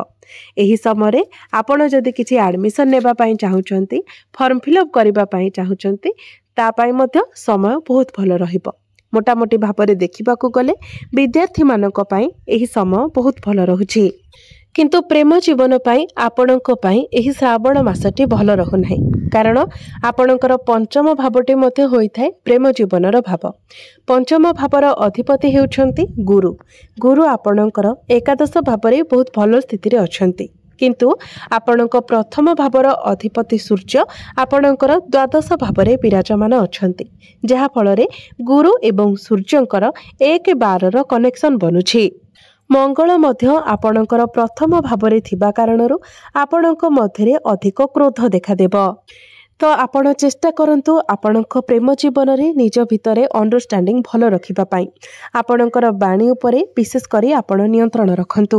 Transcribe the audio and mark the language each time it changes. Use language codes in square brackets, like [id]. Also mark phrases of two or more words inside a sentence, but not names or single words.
[or] ଏହି ସମୟ ଆପଣ ଯଦି କିଛି ଏଡମିଶନ ନେବା ପାଇଁ ଚାହୁଁଛନ୍ତି, [en] form fill-up [or] କରିବା ପାଇଁ ଚାହୁଁଛନ୍ତି, ତା ପାଇଁ ମଧ୍ୟ ସମୟ ବହୁତ ଭଲ ରହିବ। ମୋଟାମୋଟି ଭାବରେ ଦେଖିବାକୁ ଗଲେ ବିଦ୍ୟାର୍ଥୀ ମାନଙ୍କ ପାଇଁ ଏହି ସମୟ ବହୁତ ଭଲ ରହୁଛି। କିନ୍ତୁ ପ୍ରେମ ଜୀବନ ପାଇଁ ଆପଣଙ୍କ ପାଇଁ ଏହି ଶ୍ରାବଣ ମାସଟି ଭଲ ରହୁ ନାହିଁ, କାରଣ ଆପଣଙ୍କର ପଞ୍ଚମ ଭାବଟି ମଧ୍ୟ ହୋଇଥାଏ ପ୍ରେମ ଜୀବନର ଭାବ। ପଞ୍ଚମ ଭାବର ଅଧିପତି ହେଉଛନ୍ତି ଗୁରୁ। ଗୁରୁ ଆପଣଙ୍କର ଏକାଦଶ ଭାବରେ ବହୁତ ଭଲ ସ୍ଥିତି ରେ ଅଛନ୍ତି, କିନ୍ତୁ ଆପଣଙ୍କ ପ୍ରଥମ ଭାବର ଅଧିପତି ସୂର୍ଯ୍ୟ ଆପଣଙ୍କର ଦ୍ୱାଦଶ ଭାବରେ ବିରାଜମାନ ଅଛନ୍ତି, ଯାହା ଫଳ ରେ ଗୁରୁ ଏବଂ ସୂର୍ଯ୍ୟଙ୍କର 1-12 କନେକ୍ସନ ବନୁଛି। ମଙ୍ଗଳ ମଧ୍ୟ ଆପଣଙ୍କର ପ୍ରଥମ ଭାବରେ ଥିବା କାରଣରୁ ଆପଣଙ୍କ ମଧ୍ୟରେ ଅଧିକ କ୍ରୋଧ ଦେଖାଦେବ। ତ ଆପଣ ଚେଷ୍ଟା କରନ୍ତୁ ଆପଣଙ୍କ ପ୍ରେମ ଜୀବନ ରେ ନିଜ ଭିତରେ ଅଣ୍ଡରଷ୍ଟାଣ୍ଡିଂ ଭଲ ରଖିବା ପାଇଁ। ଆପଣଙ୍କର ବାଣୀ ଉପରେ ବିଶେଷ କରି ଆପଣ ନିୟନ୍ତ୍ରଣ ରଖନ୍ତୁ।